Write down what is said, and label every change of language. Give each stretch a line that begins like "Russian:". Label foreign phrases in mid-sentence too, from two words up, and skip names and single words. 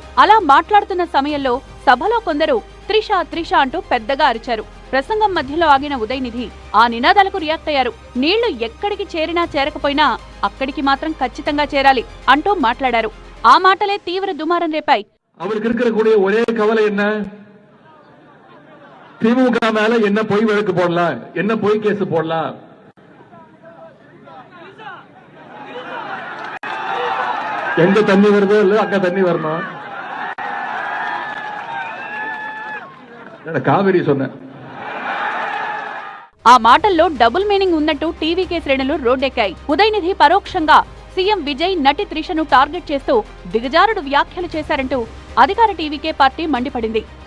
Telugu: అలా మాట్లాడుతున్న సమయంలో సభలో కొందరు త్రిష త్రిష అంటూ పెద్దగా అరిచారు. ప్రసంగం మధ్యలో ఆగిన ఉదయనిధి ఆ నినాదాలకు రియాక్ట్ అయ్యారు. నీళ్లు ఎక్కడికి చేరినా చేరకపోయినా అక్కడికి మాత్రం ఖచ్చితంగా చేరాలి అంటూ మాట్లాడారు. ఆ మాటలే తీవ్ర దుమారం రేపాయి.
Tamil: திமுக மேல என்ன பொய் வழக்கு போடலாம், என்ன பொய் கேஸ் போடலாம்? எங்க தண்ணி வருதோ இல்ல அங்க தண்ணி வரணும். కావేరీ சொன்ன
Telugu: ఆ మాటల్లో
English: double meaning
Telugu: ఉన్నట్టు టీవీకే శ్రేణులు రోడ్డెక్కాయి. ఉదయనిధి పరోక్షంగా సీఎం విజయ్, నటి త్రిషను టార్గెట్ చేస్తూ దిగజారుడు వ్యాఖ్యలు చేశారంటూ అధికార టీవీకే పార్టీ మండిపడింది.